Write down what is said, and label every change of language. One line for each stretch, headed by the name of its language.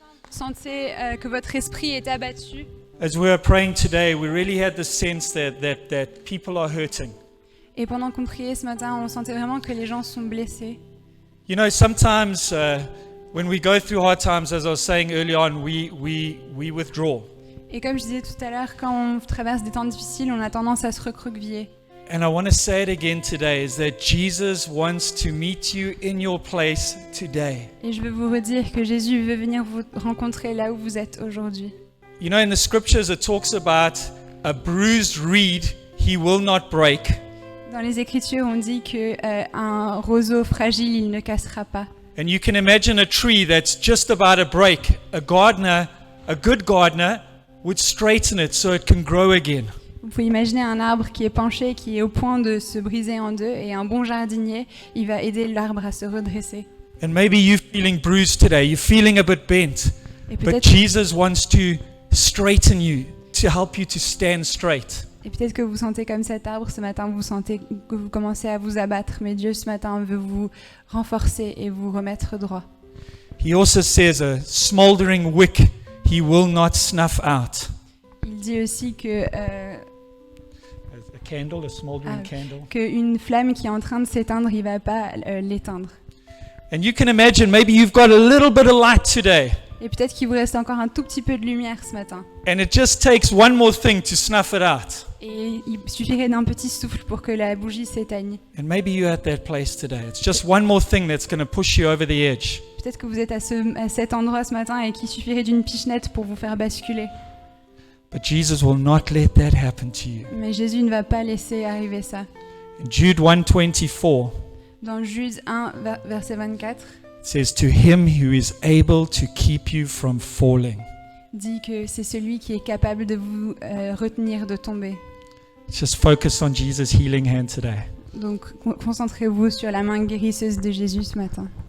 French: sentez que votre esprit est abattu.
English: As we were praying today, we really had the sense that people are hurting.
French: Et pendant qu'on priait ce matin, on sentait vraiment que les gens sont blessés.
English: You know, sometimes when we go through hard times, as I was saying early on, we withdraw.
French: Et comme je disais tout à l'heure, quand on traverse des temps difficiles, on a tendance à se recroqueviller.
English: And I want to say it again today, is that Jesus wants to meet you in your place today.
French: Et je veux vous redire que Jésus veut venir vous rencontrer là où vous êtes aujourd'hui.
English: You know, in the scriptures, it talks about a bruised reed he will not break.
French: Dans les Écritures, on dit que un roseau fragile, il ne cassera pas.
English: And you can imagine a tree that's just about to break. A gardener, a good gardener, would straighten it so it can grow again.
French: Vous pouvez imaginer un arbre qui est penché, qui est au point de se briser en deux, et un bon jardinier, il va aider l'arbre à se redresser.
English: And maybe you're feeling bruised today. You're feeling a bit bent.
French: Et
English: But
French: peut-être
English: Jesus wants to straighten you, to help you to stand straight.
French: que vous sentez comme cet arbre ce matin, vous sentez que vous commencez à vous abattre, mais Dieu ce matin veut vous renforcer et vous remettre droit.
English: He also says a smoldering wick he will not snuff out.
French: Il dit aussi que
English: A candle, a smoldering candle.
French: qu'une flamme qui est en train de s'éteindre, il va pas l'éteindre.
English: And you can imagine maybe you've got a little bit of light today.
French: Et peut-être qu'il vous reste encore un tout petit peu de lumière ce matin.
English: And it just takes one more thing to snuff it out.
French: Et il suffirait d'un petit souffle pour que la bougie s'éteigne.
English: And maybe you're at that place today. It's just one more thing that's going to push you over the edge.
French: Peut-être que vous êtes à cet endroit ce matin et qu'il suffirait d'une pichenette pour vous faire basculer.
English: But Jesus will not let that happen to you.
French: Mais Jésus ne va pas laisser arriver ça.
English: In Jude 1:24,
French: Dans Jude 1, verset 24,
English: it says, "To him who is able to keep you from falling."
French: dit que c'est celui qui est capable de vous retenir de tomber.
English: Just focus on Jesus' healing hand today.
French: Donc concentrez-vous sur la main guérisseuse de Jésus ce matin.